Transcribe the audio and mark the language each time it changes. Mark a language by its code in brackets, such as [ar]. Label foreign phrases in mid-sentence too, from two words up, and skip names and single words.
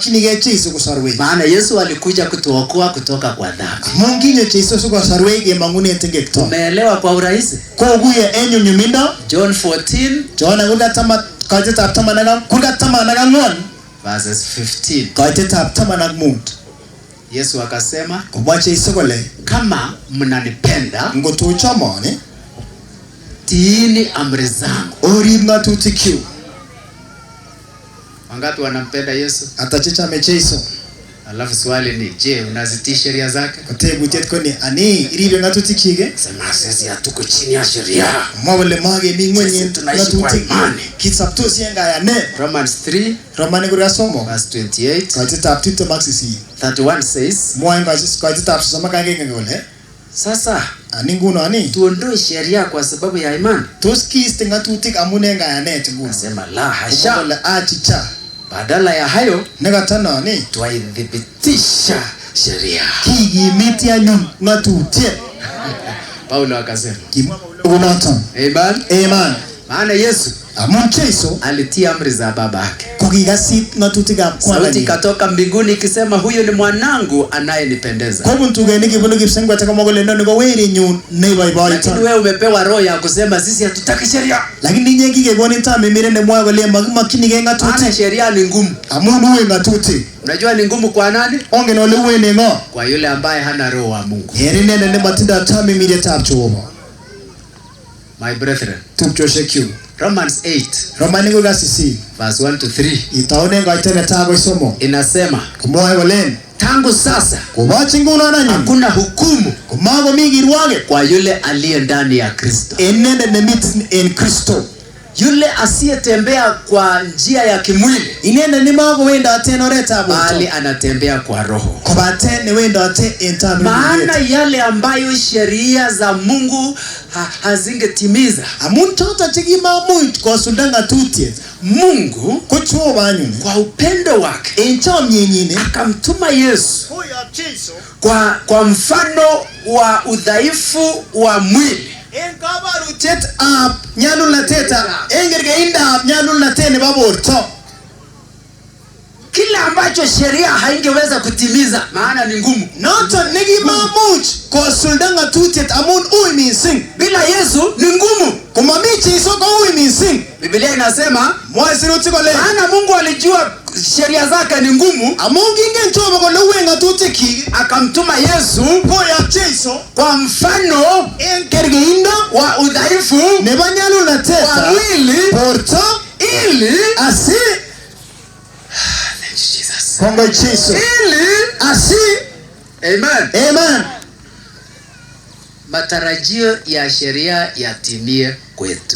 [kln] makchinigei Jeiso kosarwech. [sw] Maana Yesu alikuja kutuokoa kutoka kwa dhambi. [kln] Munginyo Jeiso sikosarwech kemang'une tingekto. [sw] Umeelewa kwa urahisi? [kln] Koguye en nyumnyumindo. [en] John 14 [kln] Kaitetab taman ak ang'wan [en] verses 15. [kln] Kaitetab taman ak mut. [sw] Yesu akasema, [kln] komwa Jeiso kole, [sw] kama mnanipenda, [kln] ngotuchomon [sw] tiini amri zangu. [kln] Orib ng'atutikyuk. [sw] Wangapi wanampenda Yesu? [kln] Ata chechame Jeiso. [sw] Alafu swali ni, je, unazitii sheria zake? [kln] Kotebutiet ko ni, ani iribe ng'atutikyik? [sw] Sema sisi hatuko chini ya sheria. [kln] Mwa kole magemi ng'weny en ng'atutik. [sw] Imani. [kln] Kisoptosi en kayanet. [en] Romans 3 [kln] Romanik somok [en] verse 28. [kln] Kaitetab 28. [en] 31 says, [kln] Mwa en kaitetab 31 kole, [sw] sasa [kln] ani nguno ni [sw] tuondoe sheria kwa sababu ya imani. [kln] Tos kiiste ng'atutik amun en kayanet nguno? [sw] Sema la hasha. [kln] Kole achicha. [sw] Badala ya hayo [kln] Nekatano ni [sw] twaithibitisha sheria. [kln] Kigimiti anyun ng'atutiet. [sw] Paulo akasema, [kln] Unoton. amen. Amen. [sw] Maana Yesu [kln] amun Jeiso [sw] alitii amri za baba yake. [kln] Kokikasit ng'atutikab [sw] Sauti [kln] kwandanyin. [sw] katoka mbinguni ikisema, huyo ni mwanangu anayenipendeza. [kln] Kobun tugenik kibunu kipsengwet komwa kole noni ko werinyu neiboiboiton. [sw] Lakini wewe umepewa roho ya kusema sisi hatutaki sheria. [kln] Lakini inye kikekonin tamimiret nemwoe kole makimokyinigei [sw] Maana [kln] ng'atutik. [sw] sheria ni ngumu. [kln] Amun uwen ng'atutik. [sw] Unajua ni ngumu kwa nani? [kln] Ongen ole uwen en ng'o? [sw] Kwa yule ambaye hana roho wa Mungu. [kln] En inendet nemotindoi tamimirietab Jehova. [en] My brethren, [kln] Tupchosiekyuk. [en] Romans 8 [kln] Romanik 8 [en] verse 1 to 3 [kln] itaunen koite netai akoi somok. [sw] inasema, [kln] Komwoe kolen, [sw] tangu sasa [kln] kobochi ngunon anyun [sw] hakuna hukumu [kln] komakomi kirwoket [sw] kwa yule aliye ndani ya Kristo. [kln] en inendet nemiten en Kristo. [sw] Yule asiyetembea kwa njia ya kimwili, [kln] Inendet nemakowendote en oretab [sw] bali [kln] borto, [sw] anatembea kwa roho. [kln] kobaten newendote en [sw] Maana [kln] tamimiriet. [sw] yale ambayo sheria za Mungu hazingetimiza, [kln] Amun choto chekimamuch kosulda ng'atutiet, [sw] Mungu [kln] ko Jehova anyun [sw] kwa upendo wake [kln] en chomyenyin [sw] akamtuma Yesu [kln] koyob Jeiso [sw] kwa mfano wa udhaifu wa mwili, [kln] en kabarutietab nyalulnatetab en kerkeindab nyalulnatet nebo borto. [sw] kile ambacho sheria haingeweza kutimiza, maana ni ngumu. [kln] Noton nekimamuch kosulda ng'atutiet amun ui mising. [sw] Bila Yesu ni ngumu. [kln] Komami Jeiso ko ui mising. [sw] Biblia inasema, [kln] Mwoe sirutik kole, [sw] maana Mungu alijua sheria zake ni ngumu, [kln] amun kingen Jehova kole uen ng'atutikyik, [sw] akamtuma Yesu [kln] koyob Jeiso [sw] kwa mfano [kln] en kerkeindo [sw] wa udhaifu [kln] nebo [sw] wa [kln] nyalulnatetab [sw] mwili, [kln] borto [sw] ili asi [en] Jesus. [kln] kongoi Jeiso [sw] Ili amen, amen matarajio ya sheria yatimie kwetu.